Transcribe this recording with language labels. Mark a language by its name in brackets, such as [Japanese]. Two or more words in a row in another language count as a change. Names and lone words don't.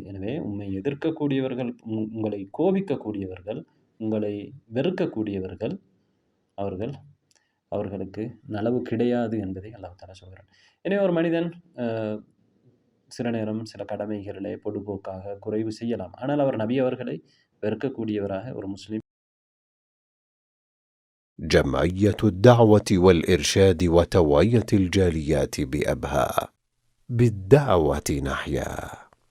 [Tamil] எனவே உம்மை எதிர்க்கக்கூடியவர்கள், உங்களை கோபிக்கக்கூடியவர்கள், உங்களை வெறுக்கக்கூடியவர்கள், அவர்களுக்கு நலவு கிடையாது என்பதை [Arabic] الله تعالى [Tamil] சொல்கிறான். எனவே ஒரு மனிதன் சில நேரம் சில கடமைகளிலே பொடுபோக்காக குறைவு செய்யலாம். ஆனால் அவர் நபி அவர்களை வெறுக்கக்கூடியவராக ஒரு முஸ்லிம். [Arabic] جمعية الدعوة والإرشاد وتوعية الجاليات بأبها، بالدعوة نحيا.